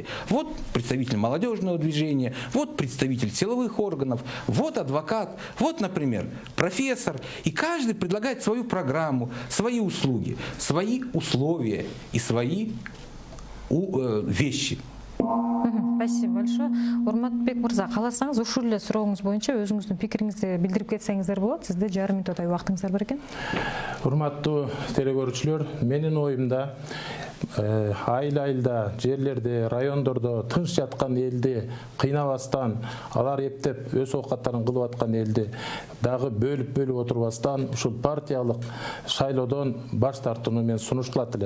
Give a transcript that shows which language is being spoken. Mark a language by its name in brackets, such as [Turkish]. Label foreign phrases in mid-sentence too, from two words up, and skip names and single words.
[Russian] Вот представитель молодежного движения, вот представитель силовых органов, вот адвокат, вот, например, профессор. И каждый предлагает свою программу, свои услуги, свои условия и свои вещи. Спасибо большое. [Kyrgyz] Урматбек мырза, қаласаңыз ушул эле сурооңуз боюнча өзүңүздүн пикириңизди билдирип кетсеңиздер болот. Сизде жарым мүнөттөй убактыңыздар бар экен. Урматтуу телекөрүүчүлөр, менин оюмда айыл-айылда, жерлерде, райондордо тынч жаткан элди кыйнабастан, алар эптеп өз оокаттарын кылып аткан элди дагы бөлүп отурбастан ушул партиялык шайлоодон баш тартууну мен сунуш кылат элем.